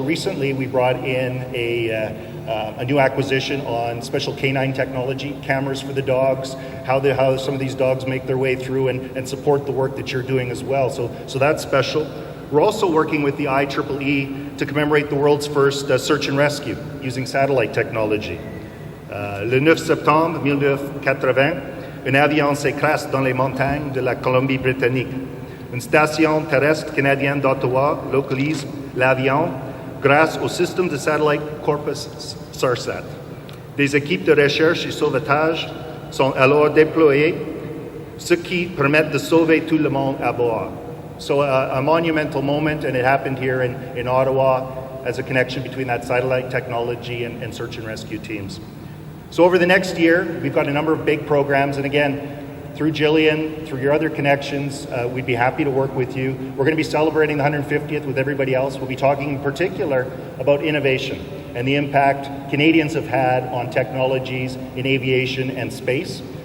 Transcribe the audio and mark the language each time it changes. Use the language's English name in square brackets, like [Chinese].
[English] Recently, we brought in a new acquisition on special canine technology, cameras for the dogs, how some of these dogs make their way through and support the work that you're doing as well. So that's special. We're also working with the IEEE to commemorate the world's first search and rescue using satellite technology. [French] Le 9 septembre 1980, un avion s'écrase dans les montagnes de la Colombie-Britannique. Une station terrestre canadienne d'Ottawa localise l'avion grâce au système de satellite Corpus SARSAT. Des équipes de recherche et sauvetage sont alors déployées, ce qui permet de sauver tout le monde à bord. [English] So a monumental moment, and it happened here in Ottawa. as a connection between that satellite technology and search and rescue teams. So over the next year, we've got a number of big programs, and again, through Jillian, through your other connections, we'd be happy to work with you. We're going to be celebrating the 150th with everybody else. We'll be talking in particular about innovation and the impact Canadians have had on technologies in aviation and space.